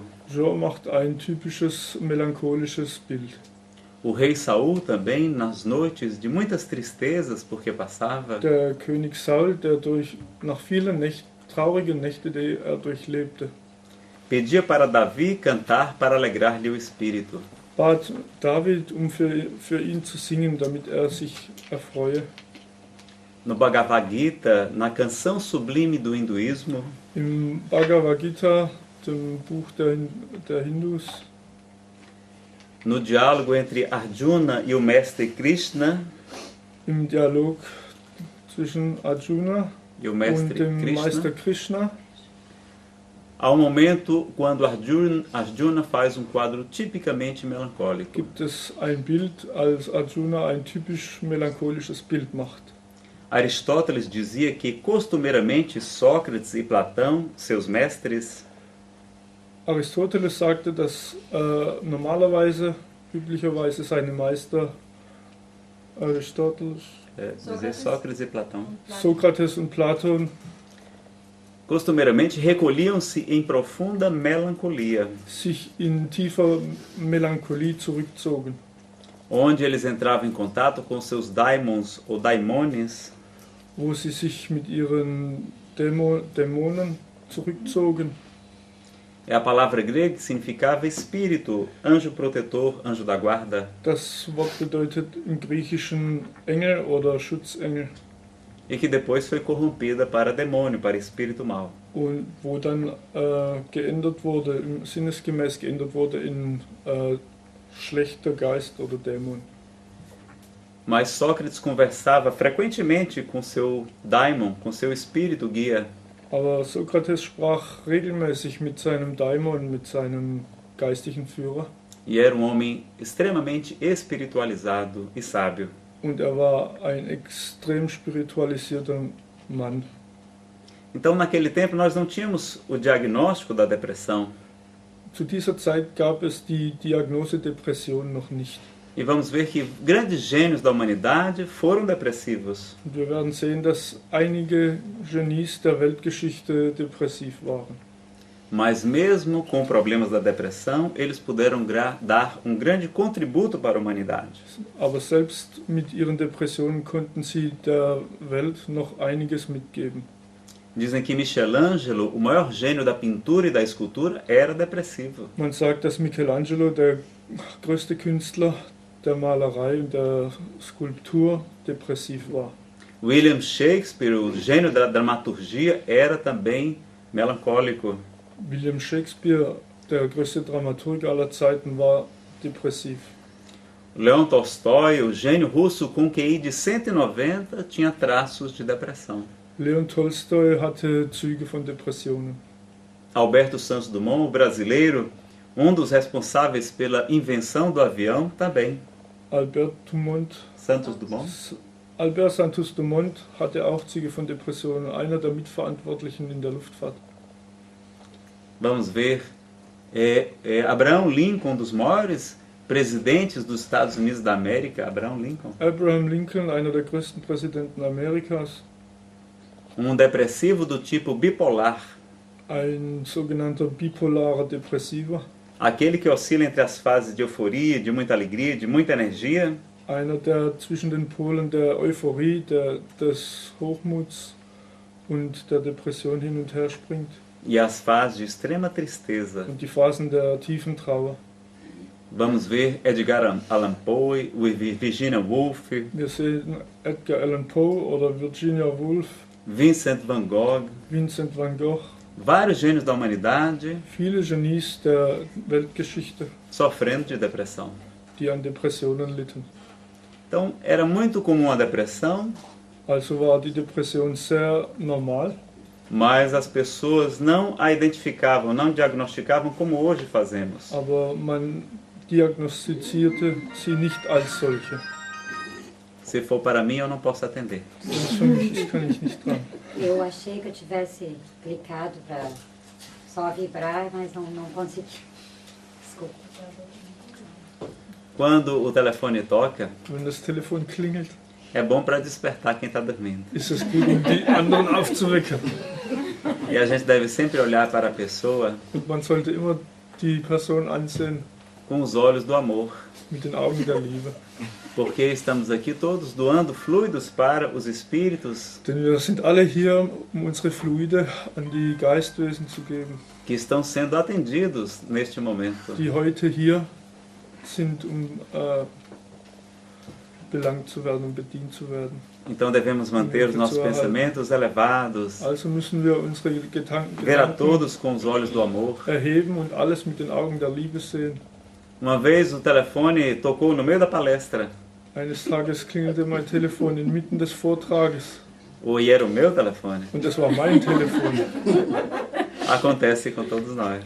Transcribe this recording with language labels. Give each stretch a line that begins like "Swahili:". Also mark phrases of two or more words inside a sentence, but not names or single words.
German: Jo macht ein typisches melancholisches Bild.
Portuguese: O rei Saul também, nas noites de muitas tristezas porque passava,
German: Der König Saul, der nach vielen traurigen Nächten, die er durchlebte,
Portuguese: pedia para Davi cantar para alegrar-lhe o espírito.
German: bat David, für ihn zu singen, damit er sich erfreue.
Portuguese: No Bhagavad Gita, na canção sublime do hinduísmo,
German: Im Bhagavad Gita, dem Buch der Hindus,
Portuguese: no diálogo entre Arjuna e o mestre Krishna,
German: im Dialog zwischen Arjuna
Portuguese: e o
German: und
Portuguese: mestre
German: dem Meister
Portuguese: Krishna,
German: Krishna,
Portuguese: há momento quando Arjuna faz quadro tipicamente melancólico.
German: gibt es ein Bild, als Arjuna ein typisch melancholisches Bild macht.
Portuguese: Aristóteles dizia que costumeiramente Sócrates e Platão, seus mestres,
German: Aristoteles sagte, dass üblicherweise seine Meister Aristoteles,
Portuguese: dizia Sócrates e Platão,
German: Sokrates und Platon
Portuguese: costumeiramente recolhiam-se em profunda melancolia,
German: sich in tiefer Melancholie zurückzogen,
Portuguese: onde eles entravam em contato com seus daimons ou daimones,
German: wo sie sich mit ihren Dämonen zurückzogen.
Portuguese: É a palavra grega que significava espírito, anjo protetor, anjo da guarda,
German: Das Wort bedeutet im Griechischen Engel oder Schutzengel
Portuguese: e que depois foi corrompida para demônio, para espírito mau.
German: und wo dann sinnesgemäß geändert wurde in schlechter Geist oder Dämon.
Portuguese: Mas Sócrates conversava frequentemente com seu daimon, com seu espírito guia.
German: Aber Sokrates sprach regelmäßig mit seinem Daimon, mit seinem geistigen Führer.
Portuguese: E era um homem extremamente espiritualizado e sábio.
German: Und er war ein extrem spiritualisierter Mann.
Portuguese: Então, naquele tempo, nós não tínhamos o diagnóstico da depressão.
German: Zu dieser Zeit gab es die Diagnose Depression noch nicht.
Portuguese: E vamos ver que grandes gênios da humanidade foram depressivos.
German: Und wir werden sehen, dass einige Genies der Weltgeschichte depressiv waren.
Portuguese: Mas mesmo com problemas da depressão, eles puderam dar um grande contributo para a humanidade.
German: Aber selbst mit ihren Depressionen konnten sie der Welt noch einiges mitgeben.
Portuguese: Dizem que Michelangelo, o maior gênio da pintura e da escultura, era depressivo.
German: Man sagt, dass Michelangelo, der größte Künstler der Malerei und der Skulptur, depressiv war.
Portuguese: William Shakespeare, o gênio da dramaturgia, era também melancólico.
German: William Shakespeare, der größte Dramaturg aller Zeiten, war depressiv.
Portuguese: Leon Tolstói, o gênio russo com QI de 190, tinha traços de depressão.
German: Leon Tolstoi hatte Züge von Depressionen.
Portuguese: Alberto Santos Dumont, o brasileiro, um dos responsáveis pela invenção do avião, também.
German: Albert Santos Dumont hatte auch Züge von Depressionen, einer der Mitverantwortlichen in der Luftfahrt.
Portuguese: Vamos ver, Abraham Lincoln, um dos maiores presidentes dos Estados Unidos da América,
German: Abraham Lincoln, einer der größten Präsidenten Amerikas.
Portuguese: Um depressivo do tipo bipolar.
German: Ein sogenannter bipolarer Depressiver.
Portuguese: Aquele que oscila entre as fases de euforia, de muita alegria, de muita energia.
German: Einer, der zwischen den Polen der Euphorie, des Hochmuts und der Depression hin und her springt.
Portuguese: E as fases de extrema tristeza.
German: Und die Phasen der tiefen Trauer.
Portuguese: Vamos ver Edgar Allan Poe, Virginia Woolf.
German: Wir sehen Edgar Allan Poe oder Virginia Woolf.
Portuguese: Vincent van Gogh. Vários gênios da humanidade.
German: Viele Genies der Weltgeschichte.
Portuguese: Sofrendo de depressão.
German: Die an Depressionen litten.
Portuguese: Então, era muito comum a depressão.
German: Also war die Depression sehr normal.
Portuguese: Mas as pessoas não a identificavam, não diagnosticavam como hoje fazemos.
German: Aber man diagnostizierte sie nicht als solche.
Portuguese: Se for para mim, eu não posso atender. Eu achei que eu tivesse clicado para só vibrar, mas não consegui. Desculpa. Quando o telefone toca,
German: wenn das Telefon klingelt,
Portuguese: é bom para despertar quem está dormindo.
German: Ist es gut, die anderen aufzuwecken.
Portuguese: E a gente deve sempre olhar para a pessoa.
German: Und man sollte immer die Person ansehen.
Portuguese: Com os olhos do amor.
German: Mit den Augen der Liebe.
Portuguese: Porque estamos aqui todos doando fluidos para os espíritos.
German: Denn wir sind alle hier, unsere Fluide an die Geistwesen zu geben.
Portuguese: Que estão sendo atendidos neste momento.
German: Die heute hier sind, belangt zu werden, bedient zu werden.
Portuguese: Então devemos manter os nossos pensamentos elevados.
German: Also müssen wir unsere Gedanken
Portuguese: ver a todos com os olhos do amor.
German: Erheben und alles mit den Augen der Liebe sehen.
Portuguese: Uma vez o telefone tocou no meio da palestra.
German: Eines Tages klingelte mein Telefon inmitten des Vortrages.
Portuguese: E era o meu telefone.
German: Und das war mein Telefon.
Portuguese: Acontece com todos nós.